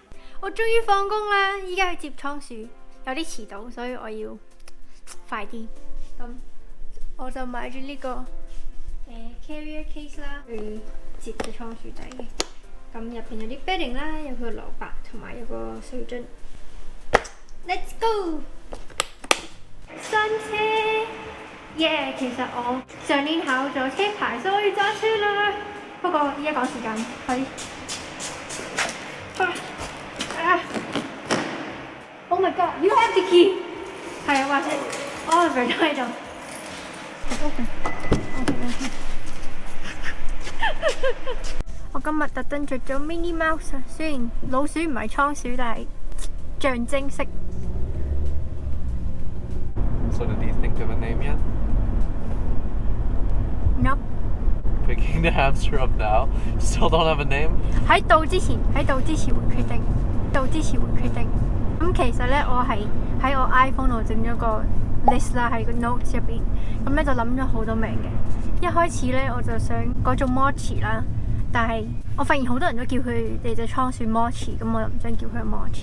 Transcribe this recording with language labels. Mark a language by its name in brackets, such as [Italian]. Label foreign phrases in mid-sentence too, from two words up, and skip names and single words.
[Cantonese] 我終於放工啦，依家去接倉鼠，有啲遲到，所以我要快啲。咁我就買咗呢個 [English] carrier case [Cantonese] 啦，去接隻倉鼠仔嘅。咁入邊有啲 bedding 啦，有個蘿蔔同埋有個水樽。 [English] Let's go！ [Cantonese] 新車，耶！其實我上年考咗車牌，所以揸車啦。不過依家趕時間，快啲。 [English] Oh my god! You have the key. [Cantonese] 係啊，或者 Oliver 都喺度。OK。我今日特登着咗 Minnie Mouse 啊，雖然老鼠唔係倉鼠，但係象徵式。 [English] So did you think of a name yet? Nope. Picking the hamster up now. Still don't have a name? [Cantonese] 喺到之前會決定。咁其實咧，我係喺我 iPhone 度整咗個 list 啦，喺個 notes 入邊。咁咧就諗咗好多名嘅。一開始咧我就想改做 Mochi 啦， 但係我發現好多人都叫佢哋隻倉鼠 Mochi， 咁我又唔想叫佢 Mochi。